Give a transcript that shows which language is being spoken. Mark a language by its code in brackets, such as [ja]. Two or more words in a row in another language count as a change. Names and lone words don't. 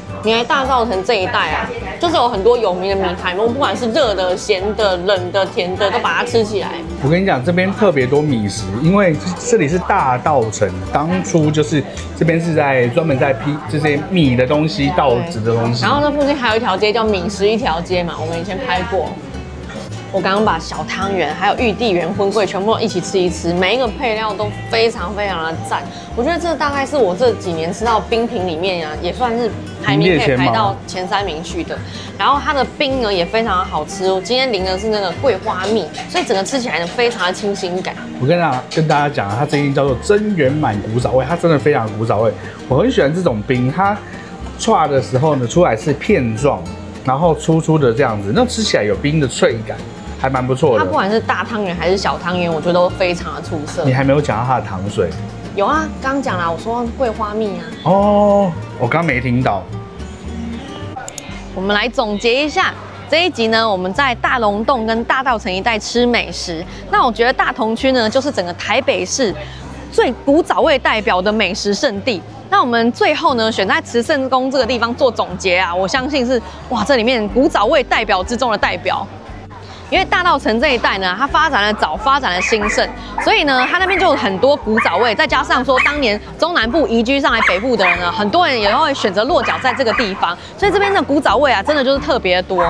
[zh] 你來大稻埕這一帶啊，就是有很多有名的米苔目，不管是熱的、鹹的、冷的、甜的，都把它吃起來。我跟你講，這邊特別多米食，因為這裡是大稻埕，當初就是這邊是在專門在批這些米的東西、稻子的東西。然後這附近還有一條街叫米食一條街嘛，我們以前拍過。我剛剛把小湯圓還有玉帝圓葷桂全部都一起吃一吃，每一個配料都非常的讚。我覺得這大概是我這幾年吃到冰品裡面啊，也算是排名可以排到前3名去的。然後它的冰呢也非常的好吃，我今天淋的是那個桂花蜜，所以整個吃起來呢非常的清新感。我跟大家講，它這間叫做真圓滿古早味，它真的非常古早味。我很喜歡這種冰，它剉的時候呢出來是片狀，然後粗粗的這樣子，那吃起來有冰的脆感。還蠻不錯的。它不管是大湯圓還是小湯圓，我覺得都非常的出色。你還沒有講到它的糖水。有啊，剛講啦，我說桂花蜜啊。哦，我剛沒聽到。我們來總結一下這一集呢，我們在大龍峒跟大稻埕一帶吃美食。那我覺得大同區呢，就是整個台北市最古早味代表的美食聖地。那我們最後呢，選在慈聖宮這個地方做總結啊，我相信是哇，這裡面古早味代表之中的代表。因為大稻埕這一帶呢，它發展的早，發展的興盛，所以呢，它那邊就有很多古早味，再加上說當年中南部移居上來北部的人呢，很多人也會選擇落腳在這個地方，所以這邊的古早味啊，真的就是特別的多。